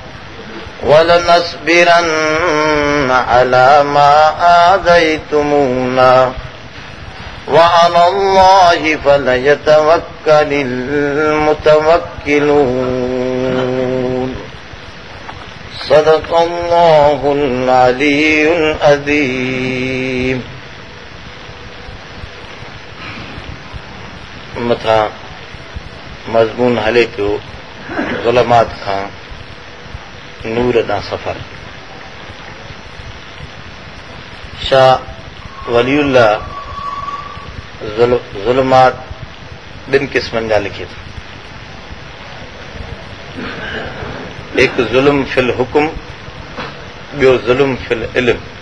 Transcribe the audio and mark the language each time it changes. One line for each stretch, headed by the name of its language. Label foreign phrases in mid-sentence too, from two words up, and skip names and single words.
Arabic: ولنصبرن على ما آذيتمونا وعلى الله فليتوكل المتوكلون صدق الله العلي العظيم
Sindhi: मथा मज़मून हले पियो ज़ुल्मात खां नूर ॾांहुं सफ़र शाह वलीउल्लाह ज़ुल्मात ॿिनि क़िस्मनि जा लिखे थो हिकु
Arabic: ظلم في الحكم
Sindhi: ॿियो
Arabic: ظلم في العلم